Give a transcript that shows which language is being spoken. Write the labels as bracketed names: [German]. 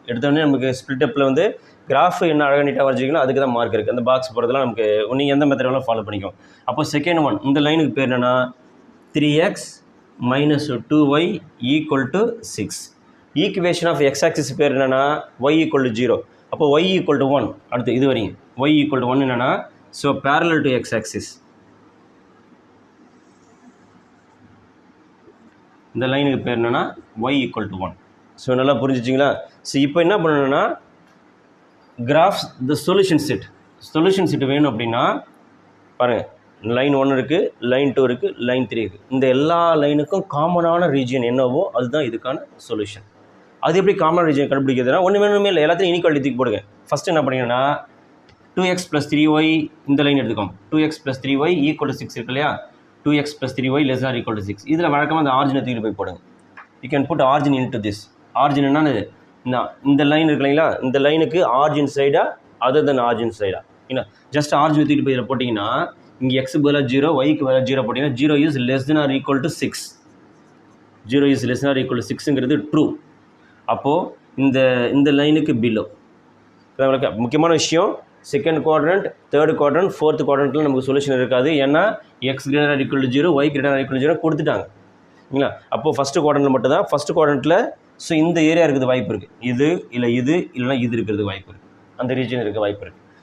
[Tamil] எடுத்தோடனே நமக்கு ஸ்பிளிட் அப்பில் வந்து கிராஃப் என்ன அழகாக நீட்டாக வரைஞ்சிக்கணும், அதுக்கு தான் மார்க் இருக்குது. அந்த பாக்ஸ் போடுறதுலாம் நமக்கு நீங்கள் எந்த மெத்தட் வேணாலும் ஃபாலோ பண்ணிக்கும். [English] அப்போ second one, [Tamil] இந்த லைனுக்கு பேர் என்னென்னா [English] 3x minus 2y equal to 6. Equation of x axis [Tamil] பேர் என்னென்னா [English] y equal to 0. அப்போ y equal to 1. [Tamil] அடுத்து இது வரையும் [English] y equal to 1 என்னென்னா, so parallel to x axis. [Tamil] இந்த லைனுக்கு பேர் என்னென்னா [English] y equal to 1. [Tamil] ஸோ நல்லா புரிஞ்சிச்சிங்களா? ஸோ இப்போ என்ன பண்ணணும்னா கிராஃப்ஸ் த சொல்யூஷன் செட் வேணும் அப்படின்னா பாருங்கள், லைன் 1 இருக்குது, லைன் 2 இருக்குது, லைன் 3 இருக்குது. இந்த எல்லா லைனுக்கும் காமனான ரீஜியன் என்னவோ அதுதான் இதுக்கான சொல்யூஷன். அது எப்படி காமன் ரீஜியன் கண்டுபிடிக்கிறதுனா ஒன்று வேணுமே இல்லை, எல்லாத்தையும் இனிக்வாலிட்டி தூக்கி போடுங்க. ஃபஸ்ட்டு என்ன பண்ணிங்கன்னா 2x + 3y இந்த லைன் எடுத்துக்கோங்க. 2x + 3y = 6 இருக்கு இல்லையா? 2x + 3y ≤ 6. இதில் வழக்கமாக அந்த ஆர்ஜினை தூக்கிட்டு போய் போடுங்க. [English] You can put origin into this. [Tamil] Origin என்னன்னு இந்த லைன் இருக்கு இல்லைங்களா, இந்த லைனுக்கு ஆர்ஜின் சைடா அதர் தென் ஆர்ஜின் சைடா? ஏன்னா ஜஸ்ட் ஆர்ஜினை தூக்கிட்டு போய் இதில் போட்டிங்கன்னா இங்கே எக்ஸுக்கு பதிலாக 0, ஒய்க்கு பதிலாக 0 போட்டிங்கன்னா [English] 0 is less than or equal to 6. 0 is less than or equal to 6ங்கிறது true. [Tamil] அப்போது இந்த லைனுக்கு பிலோ. முக்கியமான விஷயம், second quadrant, third quadrant, fourth குவாட்ரண்ட்டில் நமக்கு சொல்யூஷன் இருக்காது. ஏன்னா x > 0, y > 0 கொடுத்துட்டாங்க இல்லைங்களா? அப்போது ஃபஸ்ட்டு குவாட்ரண்ட்டில் மட்டும்தான். ஃபஸ்ட்டு குவாட்ரண்ட்டில் ஸோ இந்த ஏரியா இருக்கிறது வாய்ப்பு இருக்குது. இது இல்லைனா இது இருக்கிறது வாய்ப்பு இருக்குது. அந்த ரீஜன் இருக்க வாய்ப்பு இருக்குது.